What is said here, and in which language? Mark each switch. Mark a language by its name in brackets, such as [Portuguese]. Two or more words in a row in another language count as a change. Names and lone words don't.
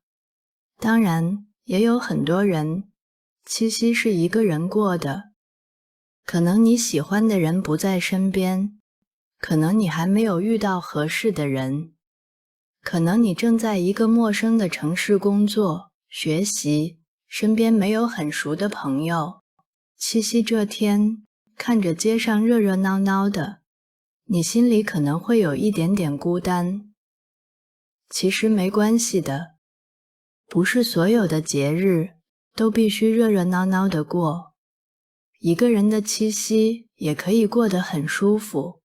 [Chinese] 當然，也有很多人，七夕是一個人過的，可能你喜歡的人不在身邊，可能你還沒有遇到合適的人，可能你正在一個陌生的城市工作、學習，身邊沒有很熟的朋友。七夕這天，看着街上熱熱鬧鬧的，你心裡可能會有一點點孤單。其實沒關係的，不是所有的節日都必須熱熱鬧鬧的過，一個人的七夕也可以過得很舒服。